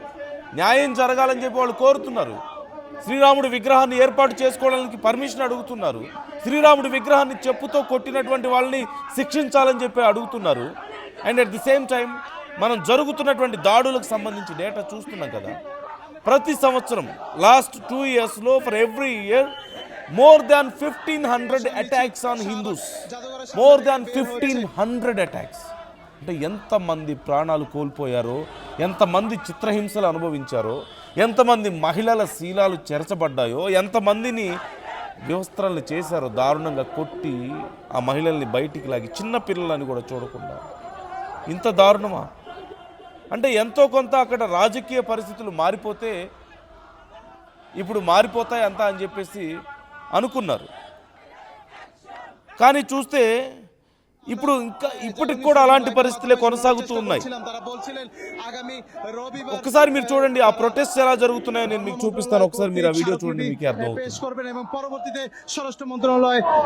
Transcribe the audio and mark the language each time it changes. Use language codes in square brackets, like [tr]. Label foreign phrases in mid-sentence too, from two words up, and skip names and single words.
[te] న్యాయం జరగాలని చెప్పి వాళ్ళు కోరుతున్నారు. శ్రీరాముడి విగ్రహాన్ని ఏర్పాటు చేసుకోవడానికి పర్మిషన్ అడుగుతున్నారు. శ్రీరాముడి విగ్రహాన్ని చెప్పుతో కొట్టినటువంటి వాళ్ళని శిక్షించాలని చెప్పి అడుగుతున్నారు. [en] and at the same time మనం జరుగుతున్నటువంటి దాడులకు సంబంధించి డేటా చూస్తున్నాం కదా. [te] ప్రతి సంవత్సరం [en] last 2 yearslo for every year more than 1500 attacks on Hindus. more than 1500 attacks. [te] అంటే ఎంతమంది ప్రాణాలు కోల్పోయారో, ఎంతమంది చిత్రహింసలు అనుభవించారో, ఎంతమంది మహిళల శీలాలు చెరచబడ్డాయో, ఎంతమందిని వివస్త్రాలు చేశారో, దారుణంగా కొట్టి ఆ మహిళల్ని బయటికి లాగి, చిన్న పిల్లలని కూడా చూడకుండా. ఇంత దారుణమా? అంటే ఎంతో కొంత అక్కడ రాజకీయ పరిస్థితులు మారిపోతే ఇప్పుడు మారిపోతాయి అంతా అని చెప్పేసి అనుకున్నారు. కానీ చూస్తే ఇప్పుడు ఇంకా ఇప్పటికి కూడా అలాంటి పరిస్థితులే కొనసాగుతూ ఉన్నాయి. ఒకసారి మీరు చూడండి ఆ ప్రొటెస్ట్ ఎలా జరుగుతున్నాయో నేను మీకు చూపిస్తాను. ఒకసారి మీరు ఆ వీడియో చూడండి, మీకు అర్థమవుతుంది. [bn] పరবর্তীতে স্বরাষ্ট্র মন্ত্রণালয়